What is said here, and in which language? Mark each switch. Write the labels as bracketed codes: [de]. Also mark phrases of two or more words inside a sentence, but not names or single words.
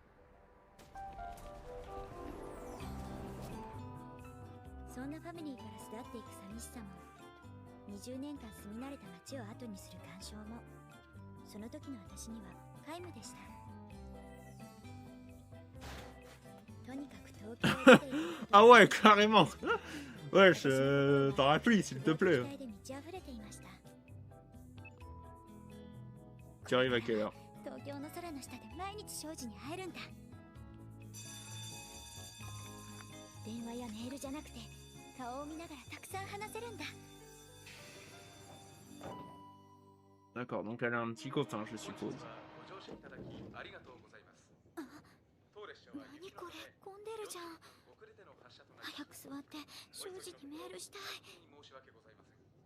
[ja] そんなファミリーから巣立っていく寂しさも20年間住み慣れた街を後にする感傷もその時の私には皆無でしたとにかく東京へ出ていく [fr] Ah ouais, carrément. Ouais, parapluie, s'il te plaît. [ja] 期待で満ち溢れていました [fr] Tu arrives à quelle heure? [ja] 東京の空の下で毎日庄司に会えるんだ電話やメールじゃなくて顔を見ながらたくさん話せるんだ [fr] D'accord, donc elle a un petit copain, je suppose. [ja] ご乗車いただきありがとうございます当列車は何これ混んでるじゃん遅れての発車となり早く座って庄司にメールしたい申し訳ございません